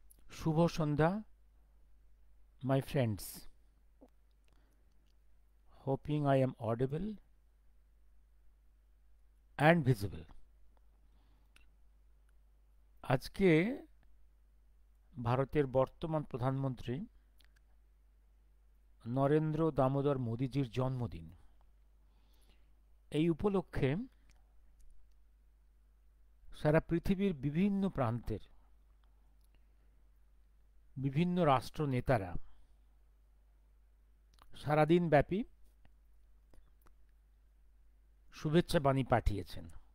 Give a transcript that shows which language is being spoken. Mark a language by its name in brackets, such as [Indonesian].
[Bangla] Shubho Sandhya, [English] my friends. Hoping I am audible and visible. [Bangla] আজকে ভারতের বর্তমান প্রধানমন্ত্রী নরেন্দ্র দামোদর মোদীজির জন্মদিন। এই উপলক্ষে সারা পৃথিবীর বিভিন্ন প্রান্তের বিভিন্ন রাষ্ট্র নেতারা সারাদিন ব্যাপী শুভেচ্ছা বাণী পাঠিয়েছেন।